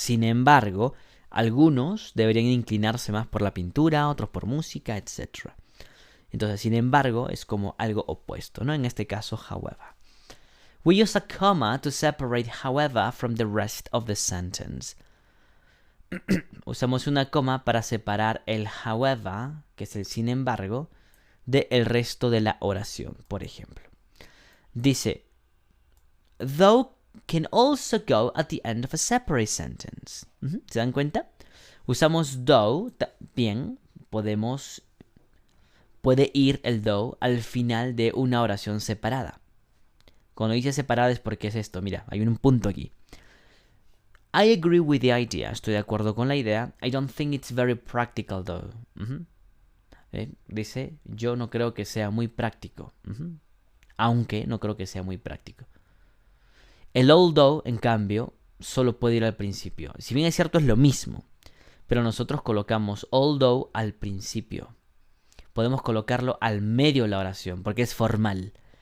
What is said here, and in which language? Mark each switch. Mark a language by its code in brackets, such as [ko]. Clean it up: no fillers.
[es] Sin embargo, algunos deberían inclinarse más por la pintura, otros por música, etc. Entonces, sin embargo, es como algo opuesto, ¿no? En este caso, however. [en] We use a comma to separate however from the rest of the sentence. [es] Usamos una coma para separar el however, que es el sin embargo, del resto de la oración, por ejemplo. [en] Dice, though can also go at the end of a separate sentence. [es] ¿Se dan cuenta? Usamos though, también puede ir el though al final de una oración separada. Cuando dice separada es porque es esto, mira, hay un punto aquí. [en] I agree with the idea. [es] Estoy de acuerdo con la idea. [en] I don't think it's very practical though. [es] Dice, yo no creo que sea muy práctico. Aunque no creo que sea muy práctico. El although, en cambio, solo puede ir al principio. Si bien es cierto, es lo mismo. Pero nosotros colocamos although al principio. Podemos colocarlo al medio de la oración, porque es formal.